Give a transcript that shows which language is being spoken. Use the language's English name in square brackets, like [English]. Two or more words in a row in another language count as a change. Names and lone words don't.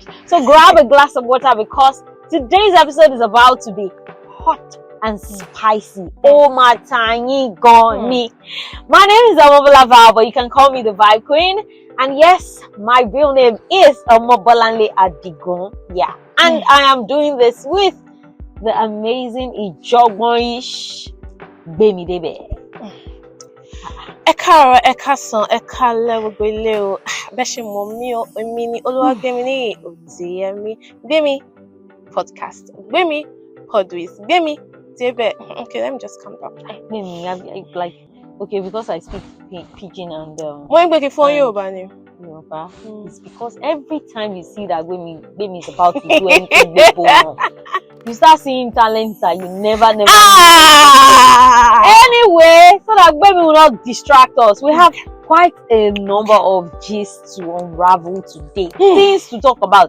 [English] So grab a glass of water because today's episode is about to be hot and spicy. Oh my tiny goni. My name is Amobola Val, but you can call me the Vibe Queen. And yes, my real name is Omobolanle Adigun. Yeah. And I am doing this with the amazing Ijogbonish Bemidebe. [Yoruba] Ẹ káàárọ̀, ẹ káàsán, ẹ káalẹ́ gbogbo ilé o. Bẹ́ẹ̀ ṣe mọ̀ mí o, èmi ni Olúwagbémi Òdìyẹmí. Gbémi podcast. Gbémi Podwiz. Gbémi Débẹ̀. [English] Okay, let me just calm down. Okay, because I speak pidgin and [Yoruba] Mo ń gbé kí fún Yorùbá ni. [English] Yoruba, it's because every time you see that Gbémi is about to do anything you start seeing talents that you never Anyway, so that Gbémi will not distract us, we have quite a number of gists to unravel today, things to talk about.